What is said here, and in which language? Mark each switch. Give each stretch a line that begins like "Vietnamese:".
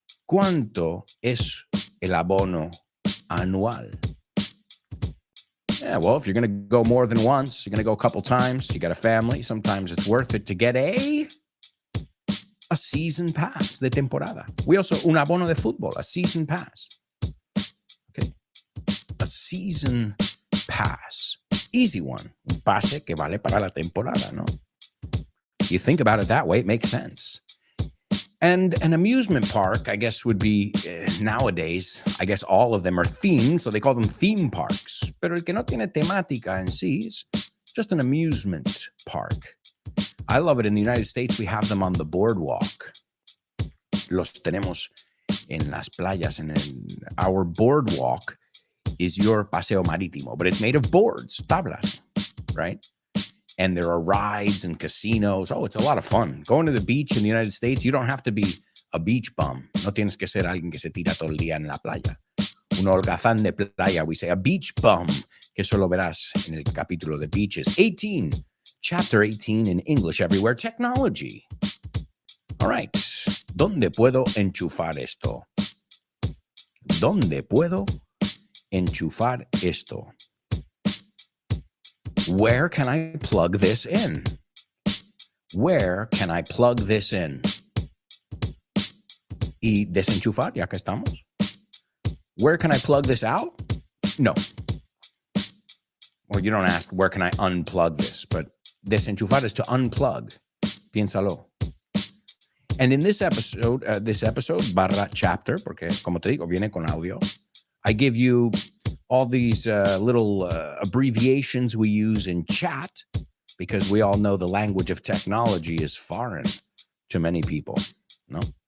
Spanish: ¿Cuánto es el abono anual?
English: Yeah, well, if you're going to go more than once, you're going to go a couple times, you got a family, sometimes it's worth it to get a season pass
Spanish: de temporada.
English: We also,
Spanish: un abono de fútbol,
English: a season pass. Okay. A season pass. Easy one.
Spanish: Un pase que vale para la temporada, ¿no?
English: You think about it that way, it makes sense. And an amusement park, I guess, would be nowadays, I guess all of them are themed, so they call them theme parks.
Spanish: Pero el que no tiene temática en sí
English: is just an amusement park. I love it. In the United States, we have them on the boardwalk.
Spanish: Los tenemos en las playas.
English: Our boardwalk is your
Spanish: paseo marítimo,
English: but it's made of boards, tablas, right? And there are rides and casinos. Oh, it's a lot of fun. Going to the beach in the United States, you don't have to be a beach bum.
Spanish: No tienes que ser alguien que se tira todo el día en la playa. Un holgazán de playa.
English: We say a beach bum,
Spanish: que eso lo verás en el capítulo de beaches.
English: 18, chapter 18 in English Everywhere, technology. All right.
Spanish: ¿Dónde puedo enchufar esto? ¿Dónde puedo enchufar esto?
English: Where can I plug this in? Where can I plug this in?
Spanish: Y desenchufar, ya que estamos.
English: Where can I plug this out? No. Well, you don't ask, where can I unplug this? But desenchufar is to unplug.
Spanish: Piénsalo.
English: And in this episode, barra chapter,
Spanish: porque como te digo, viene con audio,
English: I give you all these little abbreviations we use in chat, because we all know the language of technology is foreign to many people. No?